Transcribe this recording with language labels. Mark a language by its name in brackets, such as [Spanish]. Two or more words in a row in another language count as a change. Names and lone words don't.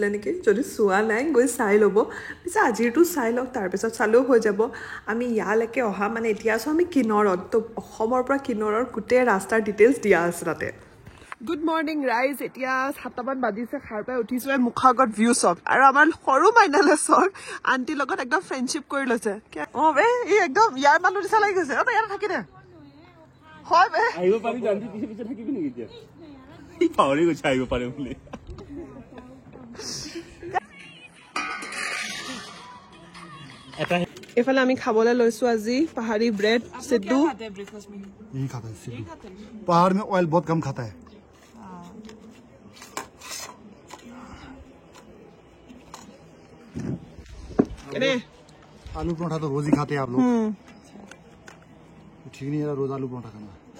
[Assamese] নেকি যদি চোৱা নাই গৈ চাই ল'ব পিছে আজিৰটো চাই লওক তাৰপিছত চালেও হৈ যাব আমি ইয়ালৈকে অহা মানে এতিয়া আছো আমি কিনৰত তো অসমৰ পৰা কিনৰৰ গোটেই ৰাস্তাৰ ডিটেইলছ দিয়া আছে তাতে [English] good morning [Assamese] ৰাইজ এতিয়া 7টা মান বাজিছে খাৰ পাই উঠিছো মুখৰ আগত ভিউ চক আৰু আমাৰ সৰু মাইনালে চক আন্টি লগত একদম ফ্ৰেণ্ডশ্বিপ কৰি লৈছে বে ই একদম ইয়াৰ মানুহ নিচা লাগি গৈছে ইয়াত থাকি দে হয় বে আহিব পাৰি জানি পিছে পিছে থাকিবি নেকি এতিয়া ই পাহৰি গৈছে আহিব পাৰে বুলি এফালে আমি খাবলৈ লৈছো আজি [Hindi] पहाड़ी ब्रेड सिद्धू यही खाता है सिद्धू पहाड़ में ऑयल बहुत कम खाता है आलू पराठा तो रोज ही खाते हैं आप लोग ठीक नहीं है रोज आलू पराठा खाना